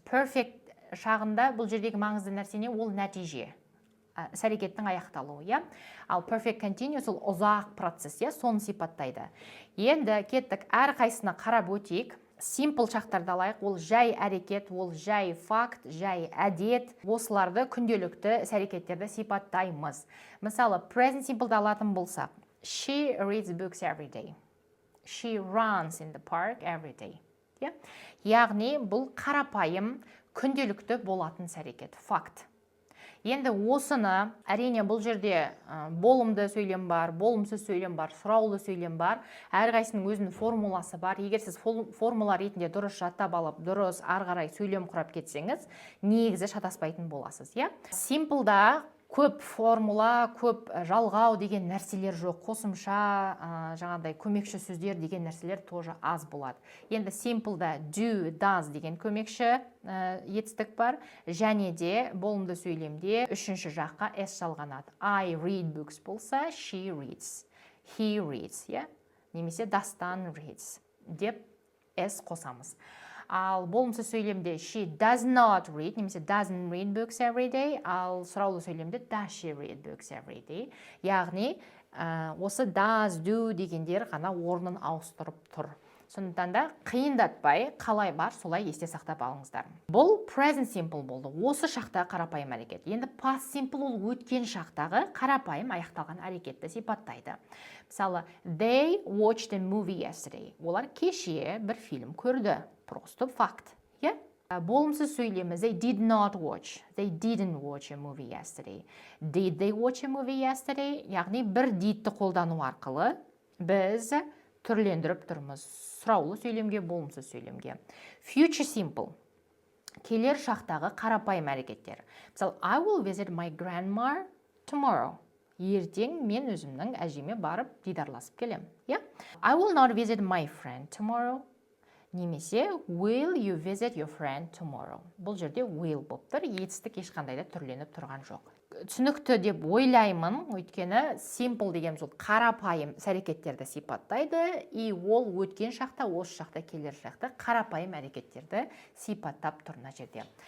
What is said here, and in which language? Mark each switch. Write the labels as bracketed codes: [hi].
[kk] Perfect шағында бұл жердегі маңызды нәрсе не? Ол нәтиже, іс-әрекеттің аяқталуы. Ал perfect continuous ол ұзақ процесс, соны сипаттайды. Енді кеттік, әрқайсына қарап өтейік. Simple шақтарды алайық, ол жай әрекет, ол жай факт, жай әдет. Осыларды күнделікті іс-әрекеттерді сипаттаймыз. Мысалы, present simple'ды алатын болсақ, [en] she reads books every day. She runs in the park every day. [kk] Яғни бұл қарапайым күнделікті болатын іс-әрекет, факт. Енді осыны, әрине бұл жерде болымды сөйлем бар, болымсыз сөйлем бар, сұраулы сөйлем бар. Әрқайсының өзінің формуласы бар. Егер сіз формула ретінде дұрыс жаттап алып, дұрыс ары қарай сөйлем құрап кетсеңіз, негізі шатаспайтын боласыз. Simple'да көп формула, көп жалғау деген нәрселер жоқ. Қосымша, жаңағыдай көмекші сөздер деген нәрселер тоже аз болады. Енді simple'да do, does деген көмекші етістік бар. Және де болымды сөйлемде үшінші жаққа s жалғанады. [en] I read books [kk] болса, [en] she reads, he reads, [kk] немесе Дастан reads деп s қосамыз. Ал болымсыз сөйлемде [en] she does not read, [kk] немесе [en] doesn't read books every day. [kk] Ал сұраулы сөйлемде [en] does she read books every day. [kk] Яғни, осы does, do дегендер ғана орнын ауыстырып тұр. Сондықтан да қиындатпай, қалай бар, солай есте сақтап алыңыздар. Бұл present simple болды. Осы шақта қарапайым әрекет. Енді past simple ол өткен шақтағы қарапайым аяқталған әрекетті сипаттайды. Мысалы, [en] they watched a movie yesterday. [kk] Олар кеше бір фильм көрді. Просто факт. Болымсыз сөйлеміз [en] they did not watch. They didn't watch a movie yesterday. Did they watch a movie yesterday? [kk] Яғни бір didті қолдану арқылы біз түрлендіріп тұрмыз. Сұраулы сөйлемге, болымсыз сөйлемге. Future simple. Келер шақтағы қарапайым әрекеттер. [en] Мысалы, I will visit my grandma tomorrow. [kk] Ертең мен өзімнің әжеме барып дидарласып келем. [en] I will not visit my friend tomorrow. [kk] немесе [en] will you visit your friend tomorrow. [kk] Бұл жерде will болып тұр, етістік ешқандай да түрленіп тұрған жоқ. Түсінікті деп ойлаймын, өйткені simple деген сол қарапайым әрекеттерді сипаттайды, и ол өткен шақта, осы шақта, келер шақта қарапайым әрекеттерді сипаттап тұр мына жерде.